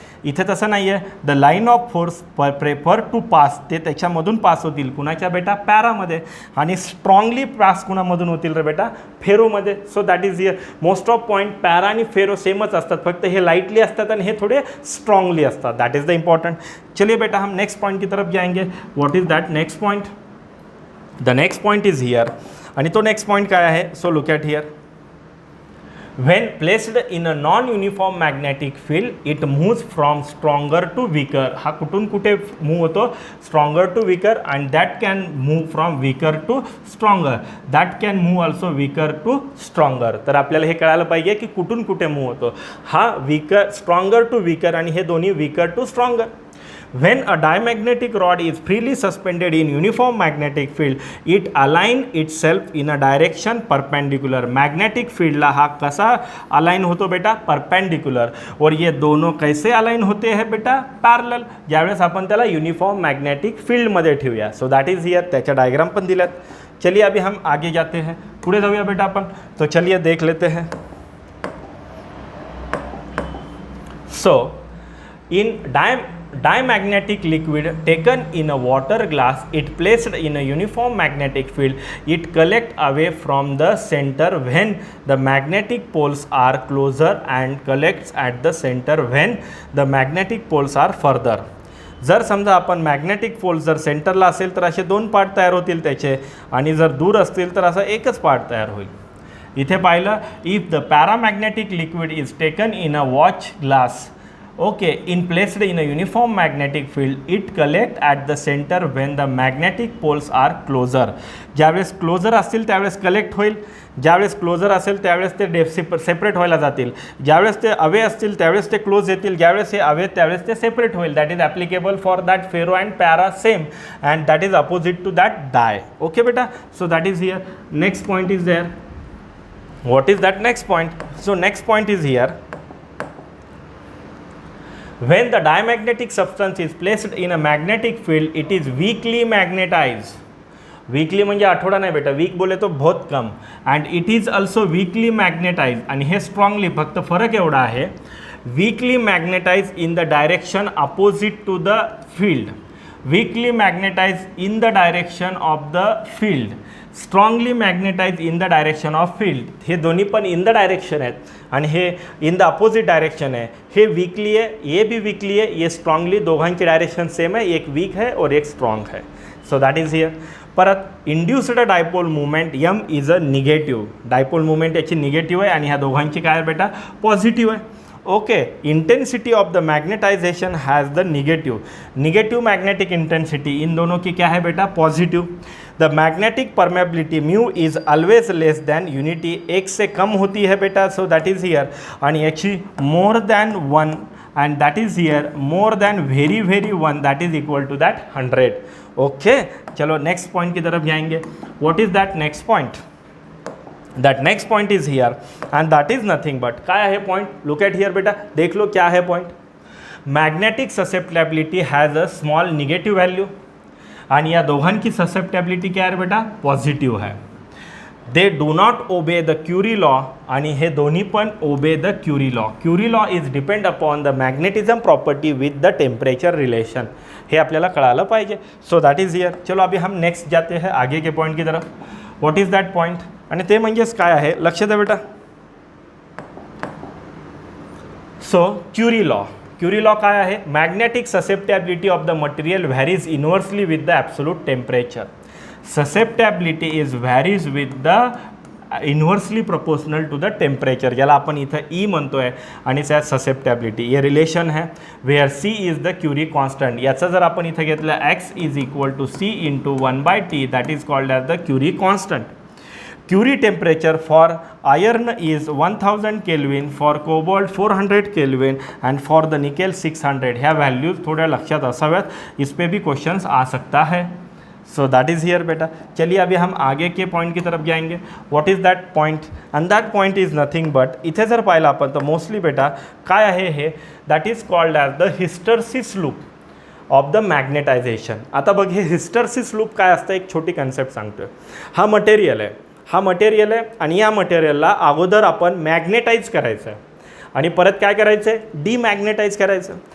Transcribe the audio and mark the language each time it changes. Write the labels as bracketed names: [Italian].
[Marathi] इथे तसं नाही आहे. [English] The line of force prefer to pass, ते त्याच्यामधून pass होतील. [Marathi] कुणाच्या बेटा, पॅरामध्ये. आणि स्ट्रॉंगली पास कुणामधून होतील रे बेटा, फेरोमध्ये. [English] So that is here. [Marathi] Most of point para आणि फेरो सेमच असतात, फक्त हे लाईटली असतात आणि हे थोडे स्ट्रॉंगली असतात. [English] That is the important. [Hindi] चलिए बेटा हम नेक्स्ट पॉईंट की तरफ जाएंगे. [English] What is that next point? The next point is here. [Marathi] आणि तो नेक्स्ट पॉईंट काय आहे, [English] So look at here. When placed in a non-uniform magnetic field, it moves from stronger to weaker. [Marathi] हा कुठून कुठे मूव होतो, [English] stronger to weaker, and that can move from weaker to stronger. That can move also weaker to stronger. [Marathi] तर आपल्याला हे कळायला पाहिजे की कुठून कुठे मूव होतो. [English] हा weaker, stronger to weaker आणि हे दोन्ही weaker to stronger. When a diamagnetic rod is freely suspended in uniform magnetic field, it align itself in a direction perpendicular. Magnetic field [Marathi] ला हा कसा अलाइन होतो बेटा, perpendicular. [Hindi] और ये दोनों कैसे अलाइन होते हैं बेटा, पॅरलल. [Marathi] ज्यावेळेस आपण त्याला युनिफॉर्म मॅग्नेटिक फील्डमध्ये ठेवूया. [English] So that is here. [Marathi] त्याच्या डायग्राम पण दिल्यात. [Hindi] चलिए अभी हम आगे जाते हैं, [Marathi] पुढे जाऊया बेटा आपण. [Hindi] तो चलिए देख लेते हैं. [English] So in diamagnetic liquid taken in a water glass, it placed in a uniform magnetic field, it collect away from the center when the magnetic poles are closer and collects at the center when the magnetic poles are further. [Marathi] जर समजा आपण magnetic poles जर सेंटरला असेल तर असे 2 part तयार होतील त्याचे, आणि जर दूर असतील तर असा एकच पार्ट तयार होईल. इथे पाहिलं, [English] If the paramagnetic liquid is taken in a watch glass Okay, in placed in a uniform magnetic field, it collect at the center when the magnetic poles are closer. [Marathi] ज्यावेळेस क्लोजर असतील त्यावेळेस collect होईल, ज्यावेळेस closure असेल त्यावेळेस ते separate व्हायला जातील, ज्यावेळेस ते अवे असतील त्यावेळेस ते क्लोज येतील, ज्यावेळेस हे अवे त्यावेळेस ते सेपरेट होईल. [English] That is applicable for that ferro and para same and that is opposite to that dia. [Marathi] Okay बेटा, [English] So that is here. Next point is there. What is that next point? So next point is here. When the diamagnetic substance is placed in a magnetic field, it is weakly magnetized. [Marathi] Weekly म्हणजे आठवडा नाही बेटा, [Hindi] week बोले तो बहुत कम. [English] And it is also weakly magnetise. [Marathi] आणि हे strongly, फक्त फरक एवढा आहे, [English] Weekly magnetize in the direction opposite to the field. Weekly magnetize in the direction of the field, strongly magnetize in the direction of field. [Marathi] हे दोन्ही पण in the direction आहेत आणि हे इन द अपोजिट डायरेक्शन आहे. हे weekly आहे, [Hindi] ये भी weekly [Marathi] आहे, ये स्ट्रॉंगली. दोघांची डायरेक्शन सेम आहे, [Hindi] एक वीक है और एक स्ट्रॉंग है. [English] So that is here. [Marathi] परत [English] Induced dipole movement M is a negative. [Marathi] Dipole movement याची निगेटिव्ह आहे आणि ह्या दोघांची काय बेटा पॉझिटिव्ह आहे. [English] Okay, intensity of the magnetization has the negative magnetic intensity. [Hindi] इन दोनों की क्या है बेटा positive. [English] The magnetic permeability mu is always less than unity. [Hindi] एक से कम होती है बेटा, [English] So that is here. [Marathi] आणि याची [English] More than 1 and that is here more than very 1, that is equal to that 100. [Hindi] Okay, चलो नेक्स्ट पॉइंट की तरफ जाएंगे. What is that next point? [English] that next point is here and that is nothing but [Hindi] क्या है point? [English] look at here बेटा, [Hindi] देख लो क्या है point. [English] Magnetic susceptibility has a small negative value. [Marathi] आणि या दोघांची ससेप्टेबिलिटी [Hindi] क्या है बेटा पॉझिटिव्ह है. [English] They do not obey the Curie law. [Marathi] आणि हे दोन्ही पण [English] Obey the Curie law. Curie law is depend upon the magnetism property with the temperature relation. [Marathi] हे आपल्याला कळालं पाहिजे. [English] So that is here. [Hindi] चलो अभी हम नेक्स्ट जाते हैं आगे के पॉइंट की तरफ. [English] What is that point? [Marathi] आणि ते म्हणजेच काय आहे लक्ष द्या बेटा. [English] So Curie law. Curie law काय आहे? Magnetic susceptibility of the material varies inversely with the absolute temperature. Susceptibility is varies with the inversely proportional to the temperature, [Marathi] ज्याला आपण इथं ई म्हणतोय आणि त्यात ससेप्टेबिलिटी हे रिलेशन आहे. [English] Where C is the Curie constant. [Marathi] याचं जर आपण इथं घेतलं [English] X is equal to C into 1/T, that is called as the Curie constant. Curie temperature for iron is 1000 kelvin, for cobalt 400 kelvin and for the nickel 600. [Marathi] ह्या values थोड्या लक्षात असाव्यात, [Hindi] इस पे भी क्वेश्चंस आ सकता है. [English] So that is here बेटा. [Hindi] चलिए अभी हम आगे के पॉइंट की तरफ जाएंगे. [English] What is that point? And that point is nothing but, [Marathi] इथे जर पाहिलं आपण तर मोस्टली बेटा काय आहे हे, [English] That is called as the hysteresis loop of the magnetization. [Marathi] आता बघ हे हिस्टर्सिस लूप काय असतं, एक छोटी कन्सेप्ट सांगतोय. हा मटेरियल आहे आणि या मटेरियलला अगोदर आपण मॅग्नेटाईज करायचं आहे आणि परत काय करायचं आहे डीमॅग्नेटाईज करायचं.